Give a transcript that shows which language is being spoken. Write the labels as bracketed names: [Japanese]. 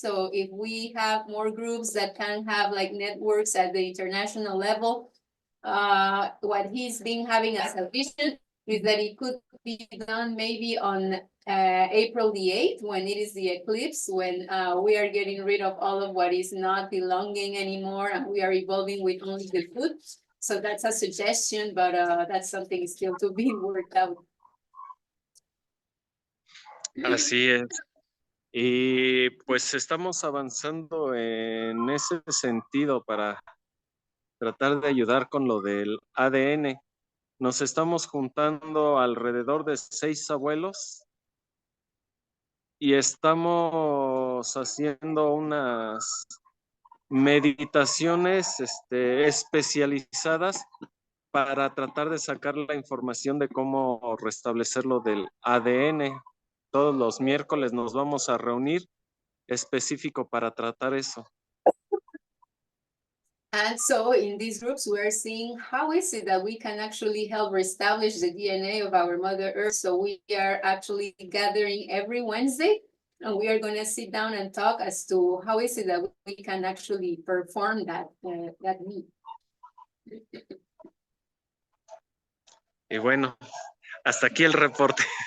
[English] So if we have more groups that can have like networks at the international level, what he's been having as a vision is that it could be done maybe on April the 8th, when it is the eclipse, when we are getting rid of all of what is not belonging anymore, and we are evolving with only the good. So that's a suggestion, but that's something still to be worked out. [Spanish] Así es. Y pues estamos avanzando en ese sentido para tratar de ayudar con lo del ADN. Nos estamos juntando alrededor de 6 abuelos y estamos haciendo unas meditaciones especializadas para tratar de sacar la información de cómo restablecer lo del ADN. Todos los miércoles nos vamos a reunir específico para tratar eso. [English] And so in these groups, we're seeing how is it that we can actually help reestablish the DNA of our Mother Earth. So we are actually gathering every Wednesday, and we are going to sit down and talk as to how is it that we can actually perform that need. [Spanish] Y bueno, hasta aquí el reporte.